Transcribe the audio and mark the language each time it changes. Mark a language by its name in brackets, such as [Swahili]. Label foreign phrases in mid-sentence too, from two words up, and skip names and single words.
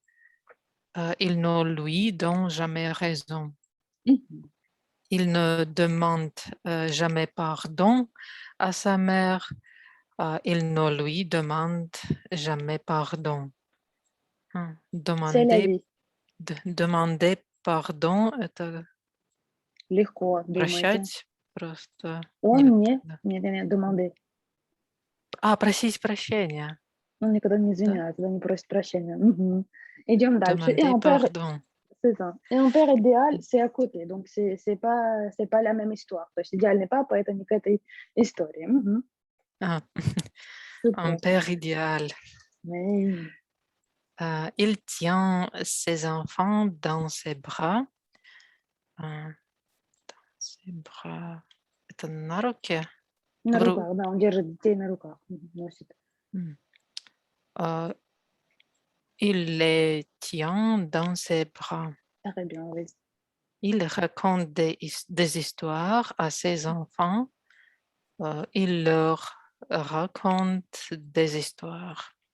[French] Il ne lui donne jamais raison. Il ne demande jamais pardon à sa mère. Il ne lui demande jamais pardon. C'est la vie. Demander pardon — [Russian] это Легко, думаете. прощать просто. Он не demandé. Просить прощения. Он никогда не извиняется, да, не просит прощения. Идем дальше. [French] Demander pardon. C'est ça. Et un père idéal, c'est à côté. Donc, c'est pas la même histoire. [Russian] То есть идеальный папа, это не к этой истории. [French] Un père idéal. Oui. Il tient ses enfants dans ses bras. [Russian] Это на руке? На руках, да, он держит детей на руках, носит. [French] Il les tient dans ses bras. Très bien, oui. Il raconte des histoires à ses enfants. Il leur raconte des histoires.